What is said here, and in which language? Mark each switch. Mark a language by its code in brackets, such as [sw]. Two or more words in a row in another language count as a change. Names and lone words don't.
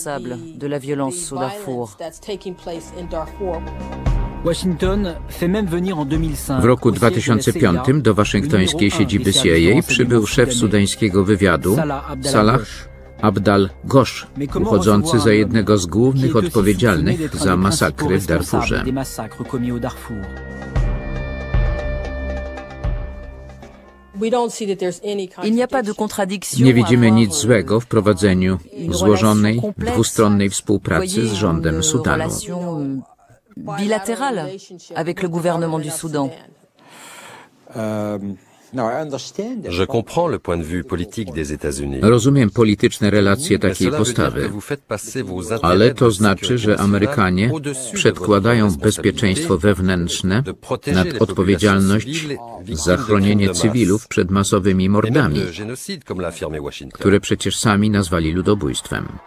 [pl] W roku 2005 do waszyngtońskiej siedziby CIA przybył szef sudańskiego wywiadu Salah Abdal Ghosh, uchodzący za jednego z głównych odpowiedzialnych za masakry w Darfurze. Nie widzimy nic złego w prowadzeniu złożonej, dwustronnej współpracy z rządem Sudanu. [fr] Bilatérale avec le gouvernement du Soudan. [pl] Rozumiem polityczne relacje takiej postawy, ale to znaczy, że Amerykanie przedkładają bezpieczeństwo wewnętrzne nad odpowiedzialność za chronienie cywilów przed masowymi mordami, które przecież sami nazwali ludobójstwem.